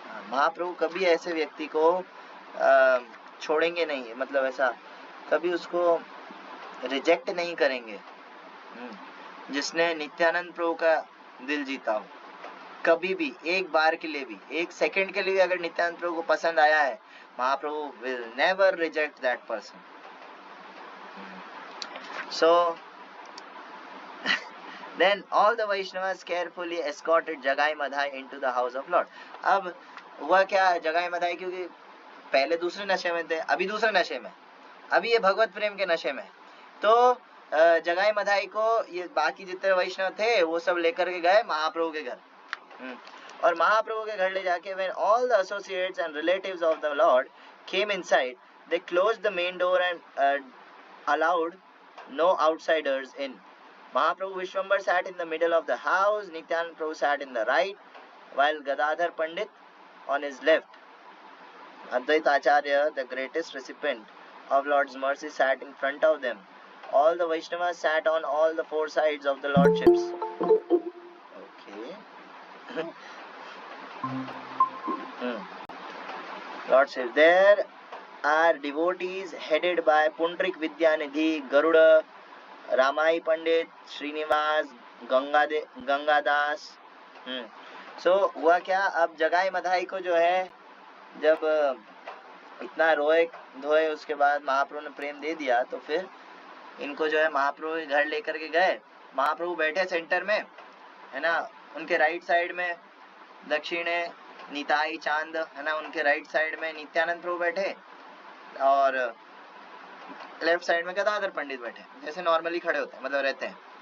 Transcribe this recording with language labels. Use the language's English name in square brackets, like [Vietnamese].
[Hindi] महाप्रभु कभी ऐसे व्यक्ति को छोड़ेंगे नहीं, मतलब ऐसा कभी उसको रिजेक्ट नहीं करेंगे जिसने नित्यानंद प्रभु का दिल जीता हो। कभी भी, एक बार के लिए भी, एक सेकंड के लिए भी अगर नित्यानंद प्रभु को पसंद आया है, महाप्रभु [English] will never reject that person. So then all the Vaishnavas carefully escorted Jagai Madhai into the house of Lord. [Hindi] अब हुआ क्या, जगाई मधाई क्योंकि पहले दूसरे नशे में थे, अभी दूसरे नशे में, अभी ये भगवत प्रेम के नशे में, तो जगाई मधाई को ये बाकी जितने वैष्णव थे वो सब लेकर के गए महाप्रभु के घर। और महाप्रभु के घर ले जाके [English] when all the associates and relatives of the Lord came inside, they closed the main door and allowed no outsiders in. Mahaprabhu Vishwambar sat in the middle of the house, Nityanand Prabhu sat in the right, while Gadadhar Pandit on his left. Advaita Acharya, the greatest recipient of Lord's mercy, sat in front of them. All the Vaishnavas sat on all the four sides of the Lordships. Okay. Lordships. There are devotees headed by Pundrik Vidyanidhi, Garuda, Ramai Pandit, Srinivas, Gangadas. [Hindi] सो हुआ क्या, अब जगाई मधाई को जो है जब इतना रोए धोए उसके बाद महाप्रभु ने प्रेम दे दिया, तो फिर इनको जो है महाप्रभु के घर लेकर के गए. महाप्रभु बैठे सेंटर में, है ना, उनके राइट साइड में [Bangla] दक्षिणे निताई चांद, [Hindi] है ना, उनके राइट साइड में नित्यानंद प्रभु बैठे और लेफ्ट साइड में गदाधर पंडित बैठे, जैसे नॉर्मली खड़े होते हैं, मतलब रहते हैं.